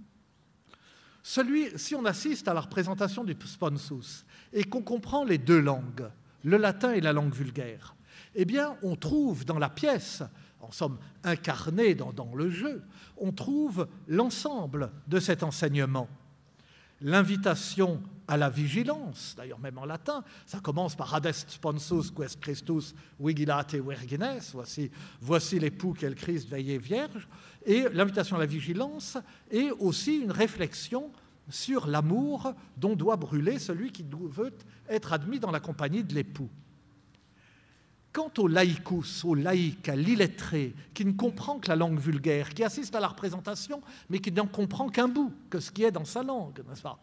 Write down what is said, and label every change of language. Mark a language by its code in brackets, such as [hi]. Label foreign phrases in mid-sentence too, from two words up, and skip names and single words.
[fr] Si on assiste à la représentation du sponsus et qu'on comprend les deux langues, le latin et la langue vulgaire, eh bien, on trouve dans la pièce, en somme incarnée dans le jeu, on trouve l'ensemble de cet enseignement. L'invitation à la vigilance, d'ailleurs même en latin, ça commence par « [la] Adest sponsus quest Christus vigilate virgines », [fr] voici l'époux qu'est le Christ, veillez vierge, et l'invitation à la vigilance est aussi une réflexion sur l'amour dont doit brûler celui qui veut être admis dans la compagnie de l'époux. Quant au laïcus, au laïc, à l'illettré, qui ne comprend que la langue vulgaire, qui assiste à la représentation, mais qui n'en comprend qu'un bout, que ce qui est dans sa langue, n'est-ce pas?